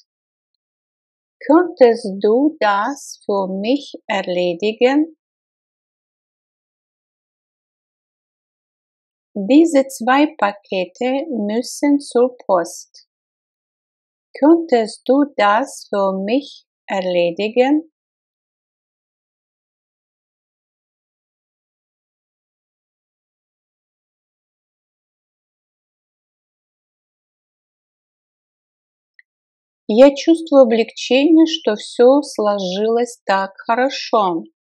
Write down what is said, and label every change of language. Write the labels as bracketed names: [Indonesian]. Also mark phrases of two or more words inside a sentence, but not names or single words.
[German] Könntest du das für mich erledigen? Diese zwei Pakete müssen zur Post. Könntest du das für mich erledigen? [Russian] Я чувствую облегчение, что все сложилось так хорошо.